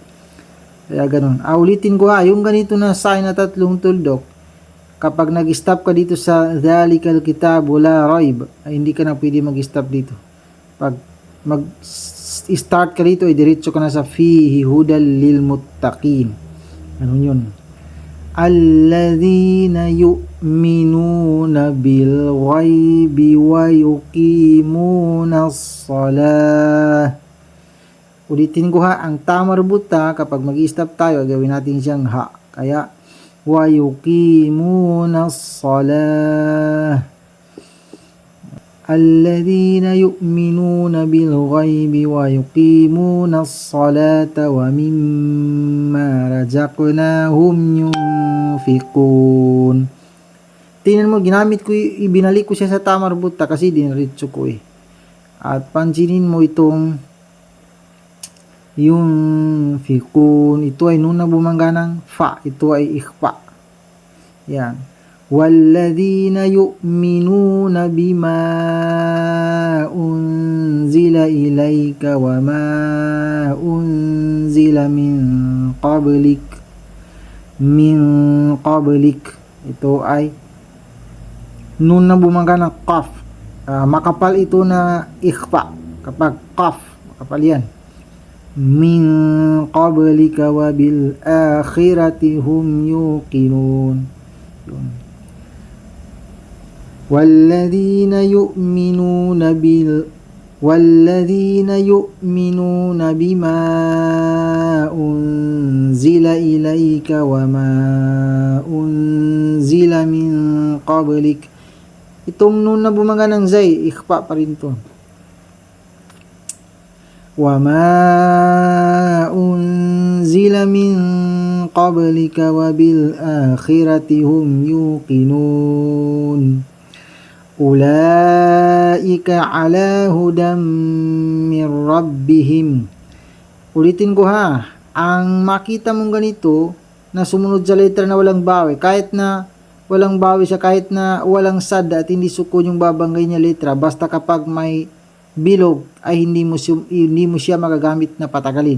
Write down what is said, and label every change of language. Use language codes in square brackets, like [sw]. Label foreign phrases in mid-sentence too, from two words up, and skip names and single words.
[tl] Kaya ganun. Ulitin ko ha, yung ganito na sign na tatlong tuldok, kapag nag-stop ka dito sa [ar] ذلك الكتاب لا ريب, [tl] ay hindi ka na pwede mag-stop dito. Pag mag-start ka dito, ay diretso ka na sa [ar] فيه هدى للمتقين. [tl] Ganun yun. [ar] الذين يؤمنون بالغيب ويقيمون الصلاة. [tl] Ulitin ko ha, ang tama rubuta kapag mag-stop tayo, gawin natin siyang ha. Kaya, [ar] ويقيمون الصلاة. الذين يؤمنون بالغيب ويقيمون الصلاة ومما رزقناهم ينفقون. [tl] Tingnan mo, ibinalik ko siya sa tama rubuta kasi diniritso ko eh. At pansinin mo itong yunfiqun. Ito ay nun na bumangga ng fa. Ito ay ikhfa. Yan. [ar] وَالَّذِينَ يُؤْمِنُونَ بِمَا أُنْزِلَ إِلَيْكَ وَمَا أُنْزِلَ مِنْ قَبْلِكَ. [tl] Ito ay nun na bumangga ng qaf. Makapal ito na ikhfa. Kapag qaf, makapal yan. [ar] من قبلك وبالآخرة هم يوقنون. [tl] Yun. [ar] والذين يؤمنون بما أنزل إليك وما أنزل من قبلك. [tl] Itong nun na bumangga ng zay, ikhfa pa rin to. [ar] وما أنزل من قبلك وبالآخرة هم يوقنون أولئك على هدى من ربهم. [tl] Ulitin ko ha, ang makita mong ganito na sumunod sa letra na walang bawi, kahit na walang bawi siya, kahit na walang sad at hindi sukun yung babanggay niya letra, basta kapag may bilog ay hindi mo siya magagamit na patagalin.